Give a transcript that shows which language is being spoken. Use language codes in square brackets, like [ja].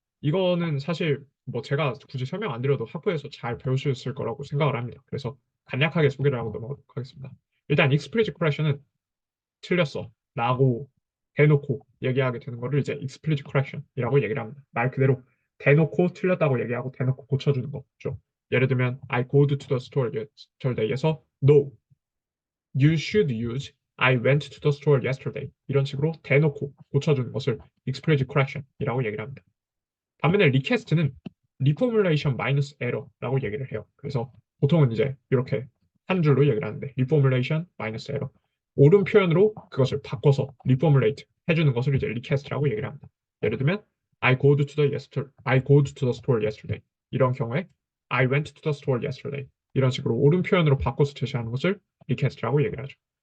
[ko] 이거는 사실 뭐 제가 굳이 설명 안 드려도 학부에서 잘 배우셨을 거라고 생각을 합니다. 그래서 간략하게 소개를 하고 넘어가도록 하겠습니다. 일단 explicit correction은 틀렸어 라고 대놓고 얘기하게 되는 거를 이제 explicit correction이라고 얘기를 합니다. 말 그대로 대놓고 틀렸다고 얘기하고 대놓고 고쳐주는 거죠. 예를 들면 [en] I go to the store yesterday [ko] 에서 [en] no, you should use I went to the store yesterday [ko] 이런 식으로 대놓고 고쳐주는 것을 explicit correction이라고 얘기를 합니다. 반면에 request는 reformulation minus error라고 얘기를 해요. 그래서 보통은 이제 이렇게 한 줄로 얘기를 하는데 reformulation minus error 옳은 표현으로 그것을 바꿔서 reformulate 해주는 것을 이제 request라고 얘기를 합니다. 예를 들면 [en] I go to the store yesterday [ko] 이런 경우에 [en] I went to the store yesterday [ko] 이런 식으로 옳은 표현으로 바꿔서 제시하는 것을 request라고 얘기를 하죠.